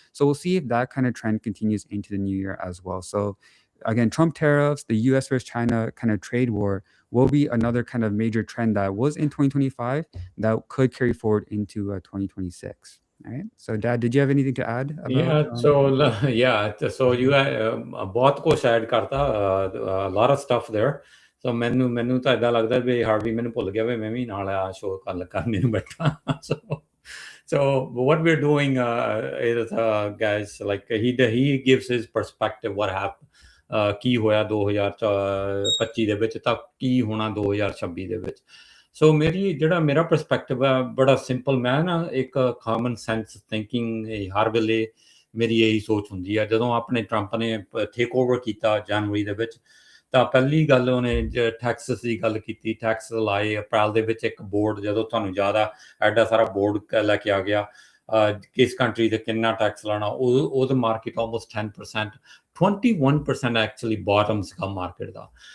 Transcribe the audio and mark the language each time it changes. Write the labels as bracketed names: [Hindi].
[English] So we'll see if that kind of trend continues into the new year as well. So again, Trump tariffs, the US versus China kind of trade war will be another kind of major trend that was in 2025 that could carry forward into 2026. All right. So, Dad, did you have anything to add about? Yeah, so yeah, so you [Punjabi] ਬਹੁਤ ਕੁਛ add ਕਰਤਾ, [English] a lot of stuff there. [Punjabi] So ਮੈਨੂੰ ਤਾਂ ਇਦਾਂ ਲੱਗਦਾ ਵੀ Harvey ਮੈਨੂੰ ਭੁੱਲ ਗਿਆ ਵੀ ਮੈਂ ਵੀ ਨਾਲ ਆ ਸ਼ੋਅ ਕਰਨੇ ਨੂੰ ਬੈਠਾ. [English] So what we're doing is guys, like he gives his perspective what happened, [Punjabi] ਕੀ ਹੋਇਆ 2025 ਦੇ ਵਿੱਚ [English] ਤਾਂ ਕੀ ਹੋਣਾ 2026 ਦੇ ਵਿੱਚ. [Punjabi] ਸੋ ਮੇਰਾ ਪਰਸਪੈਕਟਿਵ ਹੈ ਬੜਾ ਸਿੰਪਲ. ਮੈਂ ਨਾ ਇੱਕ ਕਾਮਨ ਸੈਂਸ ਥਿੰਕਿੰਗ ਹਰ ਵੇਲੇ ਮੇਰੀ ਇਹੀ ਸੋਚ ਹੁੰਦੀ ਹੈ. ਜਦੋਂ ਆਪਣੇ ਟਰੰਪ ਨੇ ਟੇਕ ਓਵਰ ਕੀਤਾ ਜਨਵਰੀ ਦੇ ਵਿੱਚ, ਤਾਂ ਪਹਿਲੀ ਗੱਲ ਉਹਨੇ ਟੈਕਸਸ ਦੀ ਗੱਲ ਕੀਤੀ, ਟੈਕਸ ਲਾਏ ਅਪ੍ਰੈਲ ਦੇ ਵਿੱਚ ਇੱਕ ਬੋਰਡ, ਜਦੋਂ ਤੁਹਾਨੂੰ ਯਾਦ ਆ ਐਡਾ ਸਾਰਾ ਬੋਰਡ ਲੈ ਕੇ ਆ ਗਿਆ ਕਿਸ ਕੰਟਰੀ ਤੇ ਕਿੰਨਾ ਟੈਕਸ ਲਾਣਾ, ਉਹਦਾ ਮਾਰਕੀਟ ਆਲਮੋਸਟ 10%, 21% ਐਕਚੁਅਲੀ ਬਾਟਮ ਸੀਗਾ ਮਾਰਕੀਟ ਦਾ.